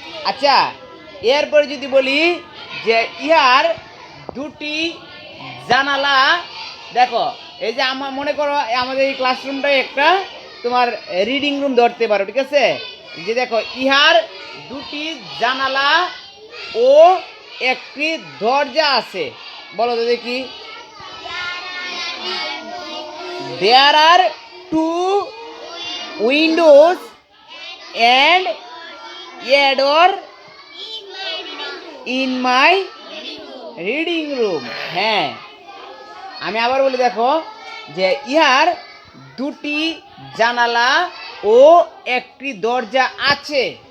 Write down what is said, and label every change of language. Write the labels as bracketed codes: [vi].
[bn] আচ্ছা, এরপরে যদি বলি যে ইহার দুটি জানালা, দেখো এই যে আমার মনে করো আমাদের এই ক্লাসরুমটাই একটা তোমার রিডিং রুম ধরতে পারো, ঠিক আছে? যে দেখো ইহার দুটি জানালা ও একটি দরজা আছে। বলো তো দেখি। [en] There are two windows and a door in my reading room. [bn] হ্যাঁ, আমি আবার বলি, দেখো যে ইহার দুটি জানালা ও একটি দরজা আছে।